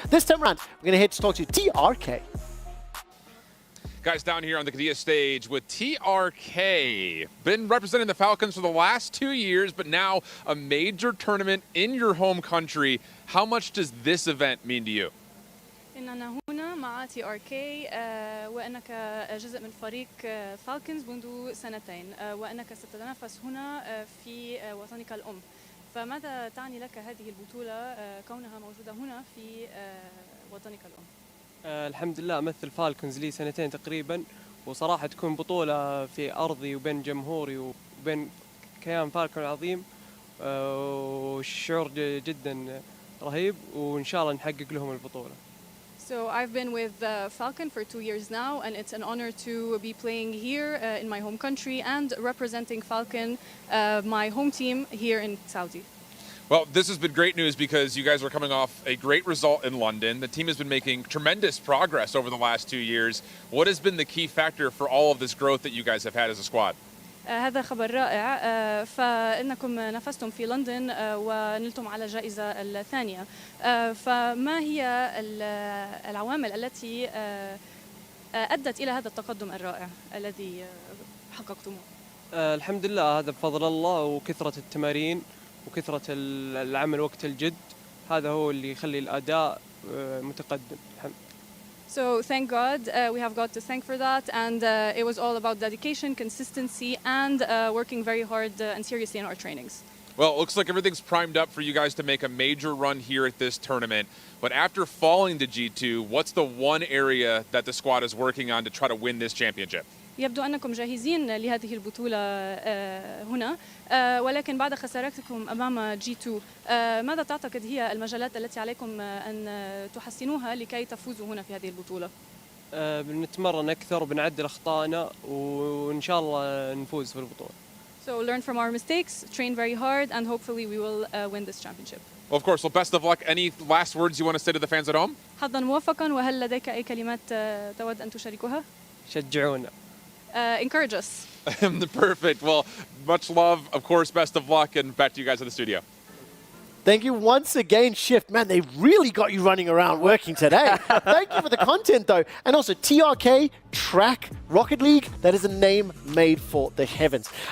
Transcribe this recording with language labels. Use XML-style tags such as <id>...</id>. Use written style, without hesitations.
<en>This time around, we're going to head to talk to TRK. Guys, down here on the Qiddiya stage with TRK. Been representing the Falcons for the last 2 years, but now a major tournament in your home country. How much does this event mean to you?</en> <ar>إننا هنا مع TRK وأنك جزء من فريق فالكنز منذ سنتين وأنك ستتنافس هنا في وطنك الأم. فماذا تعني لك هذه البطولة كونها موجودة هنا في وطنك الأم؟ الحمد لله أمثل فالكنز لي سنتين تقريبا وصراحة تكون بطولة في أرضي وبين جمهوري وبين كيان فالكون العظيم والشعور جدا رهيب وإن شاء الله نحقق لهم البطولة.</ar> <en>So I've been with Falcon for 2 years now, and it's an honor to be playing here in my home country and representing Falcon, my home team here in Saudi. Well, this has been great news because you guys are coming off a great result in London. The team has been making tremendous progress over the last 2 years. What has been the key factor for all of this growth that you guys have had as a squad?</en> <ar>هذا خبر رائع فإنكم نافستم في لندن ونلتم على الجائزة الثانية فما هي العوامل التي أدت إلى هذا التقدم الرائع الذي حققتموه؟ الحمد لله هذا بفضل الله وكثرة التمارين وكثرة العمل وقت الجد هذا هو اللي يخلي الأداء متقدم.</ar> <en>So thank God, we have God to thank for that, and it was all about dedication, consistency, and working very hard and seriously in our trainings. Well, it looks like everything's primed up for you guys to make a major run here at this tournament. But after falling to G2, what's the one area that the squad is working on to try to win this championship?</en> <ar>يبدو أنكم جاهزين لهذه البطولة هنا ولكن بعد خسارتكم أمام G2 ماذا تعتقد هي المجالات التي عليكم أن تحسنوها لكي تفوزوا هنا في هذه البطولة؟ بنتمرن أكثر وبنعدل أخطائنا وإن شاء الله نفوز في البطولة.</ar> <en>So learn from our mistakes, train very hard, and hopefully we will win this championship. Well, of course. Well, best of luck. Any last words you want to say to the fans at home?</en> <ar>حظا موفقا وهل لديك أي كلمات تود أن تشاركها؟ شجعونا.</ar> <en>Encourage us. Perfect. Well, much love. Of course, best of luck, and back to you guys in the studio. Thank you once again, Shift. Man, they really got you running around working today. Thank you for the content, though. And also, TRK, Track, Rocket League, that is a name made for the heavens.</en>